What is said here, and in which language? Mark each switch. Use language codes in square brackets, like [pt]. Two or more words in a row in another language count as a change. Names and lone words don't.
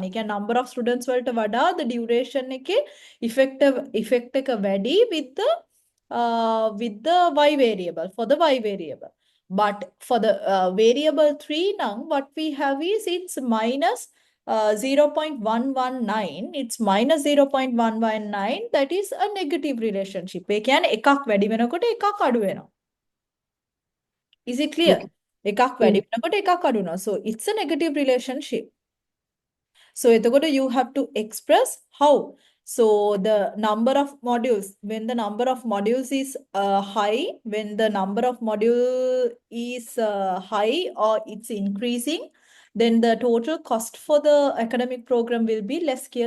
[en] Like a number of students will vada the duration effect වැඩි with the y variable, for the y variable. But for the variable 3 now, what we have is it's minus 0.119. It's minus 0.119. That is a negative relationship. [si] ඒ කියන්නේ එකක් වැඩි වෙනකොට එකක් අඩු වෙනවා. [en] Is it clear? Okay. [si] එකක් [en] Yeah. [si] වැඩි වෙනකොට එකක් අඩු වෙනවා. [en] So it's a negative relationship. So එතකොට you have to express how. So the number of modules, when the number of modules is high, when the number of module is high or it's increasing, then the total cost for the academic program will be less scalar.